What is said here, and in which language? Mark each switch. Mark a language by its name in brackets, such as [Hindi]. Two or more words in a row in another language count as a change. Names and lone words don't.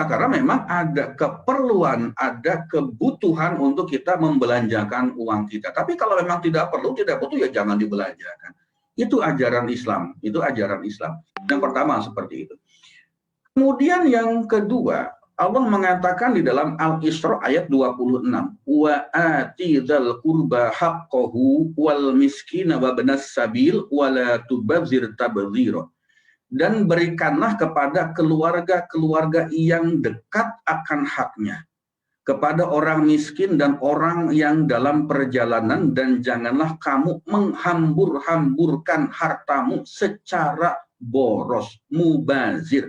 [Indonesian] Karena memang ada keperluan, ada kebutuhan untuk kita membelanjakan uang kita. Tapi kalau memang tidak perlu, tidak butuh, ya jangan dibelanjakan. Itu ajaran Islam. Itu ajaran Islam. Yang pertama seperti itu. Kemudian yang kedua, Allah mengatakan di dalam Al-Isra ayat 26, [Arabic] وآت ذا القربى حقه والمسكين وابن السبيل ولا تبذر تبذيرا. [Indonesian] Dan berikanlah kepada keluarga-keluarga yang dekat akan haknya, kepada orang miskin dan orang yang dalam perjalanan, dan janganlah kamu menghambur-hamburkan hartamu secara boros, mubazir.